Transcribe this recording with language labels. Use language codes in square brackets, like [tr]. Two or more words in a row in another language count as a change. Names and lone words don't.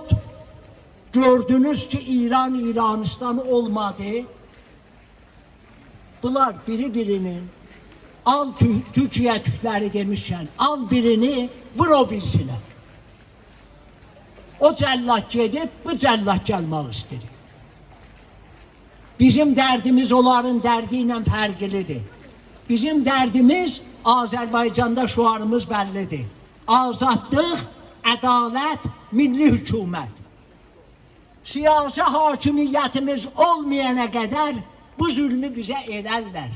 [az] Gördünüz ki İran, İranistan olmadı. Bunlar biri-birinin al [tr] Türkiye Türkleri demişken [az] al birini vur o birisine. O cellat gedib bu cellat gelmek istedir. Bizim dərdimiz onların dərdi ilə fərqlidir. Bizim dərdimiz Azərbaycanda şuarımız bəllidir. Azadlıq, ədalət, milli hükümət. Siyasi hakimiyyətimiz olmayana qədər bu zülmü bizə edərlər.